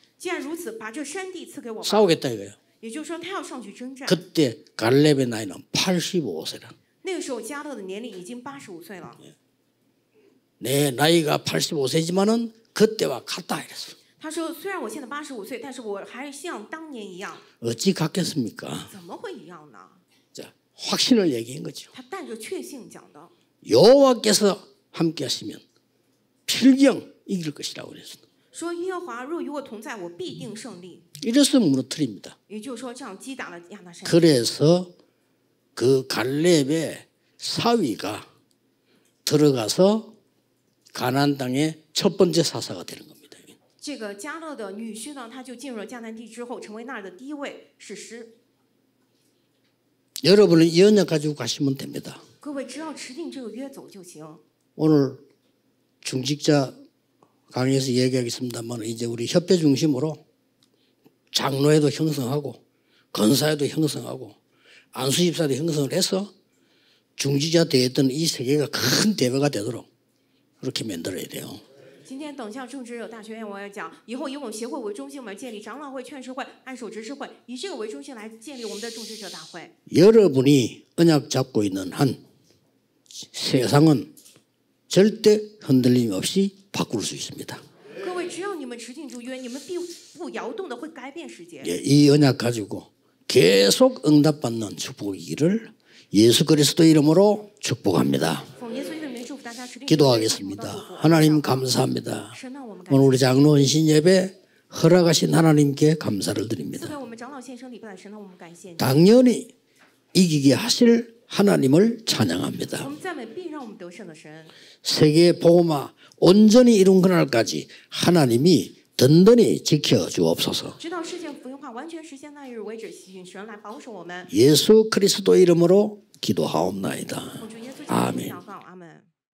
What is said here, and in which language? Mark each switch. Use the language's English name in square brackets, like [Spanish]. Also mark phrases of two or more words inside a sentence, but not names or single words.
[Chinese] 既然如此，把这山地赐给我吧。 [Korean] 싸우겠다 이거예요. [Chinese] 也就是说，他要上去征战。 [Korean] 그때 갈렙의 나이는 85세라. [Chinese] 那个时候加勒的年龄已经85岁了。 [Korean] 내 나이가 85세지만은 그때와 같다 이랬어. [Chinese] 他说：“虽然我现在85岁，但是我还像当年一样。 [Korean] 어찌 같겠습니까? [Chinese] 怎么会一样呢？ [Korean] 자, 확신을 얘기한 거죠. [Chinese] 他带着确信讲的。 [Korean] 여호와께서 함께하시면 필경 이길 것이라고 그랬어요. [Chinese] 说耶和华若与我同在，我必定胜利。 [Korean] 이래서 무너뜨립니다. [Chinese] 也就是说，这样击打了亚拿山。 [Korean] 그래서 그 갈렙의 사위가 들어가서 가나안 땅의 첫 번째 사사가 되는 겁니다. [Chinese] 这个加勒的女婿呢，他就进入了迦南地之后，成为那儿的第一位士师。 [Korean] 여러분은 이 언약 가지고 가시면 됩니다. [Chinese] 各位只要持定这个约走就行。 [Korean] 오늘 중직자 강의에서 얘기하겠습니다만 이제 우리 협회 중심으로 장로회도 형성하고 건사회도 형성하고 안수집사도 형성을 해서 중직자 대했던 이 세계가 큰 대회가 되도록 그렇게 만들어야 돼요. [Chinese] 今天等向众职者大学院，我要讲以后以我们协会为中心，我们建立长老会、劝世会、按手执事会，以这个为中心来建立我们的众职者大会。 [Korean] 여러분이 언약 잡고 있는 한 세상은 절대 흔들림 없이 바꿀 수 있습니다. [Chinese] 各位，只要你们持定住约，你们必不摇动的会改变世界。 [Korean] 예, 이 언약 가지고 계속 응답받는 축복이기를 예수 그리스도 이름으로 축복합니다. [Chinese] 奉耶稣基督的名祝福大家持定。 [Korean] 기도하겠습니다. 하나님 감사합니다. [Chinese] 神呢，我们感 [Korean] 오늘 [Chinese] 谢。 [Korean] 우리 장로 헌신 예배 허락하신 하나님께 감사를 [Chinese] 赐 [Korean] 드립니다. [Chinese] 给我们长老献身礼拜的神呢，我们感谢你。 [Korean] 당연히 이기게 하실 하나님을 [Chinese] 我 [Korean] 찬양합니다. [Chinese] 们赞美必让我们得胜的神。 [Korean] 세계 복음화 온전히 이룬 그날까지 하나님이 든든히 지켜주옵소서. [Chinese] 直到世界福音化完全实现那日为止，请神来保守我们。 [Korean] 예수 그리스도 이름으로 기도하옵나이다. [Chinese] 奉主耶稣基督的 [Korean] 아멘. [Chinese] 名祷告，阿门。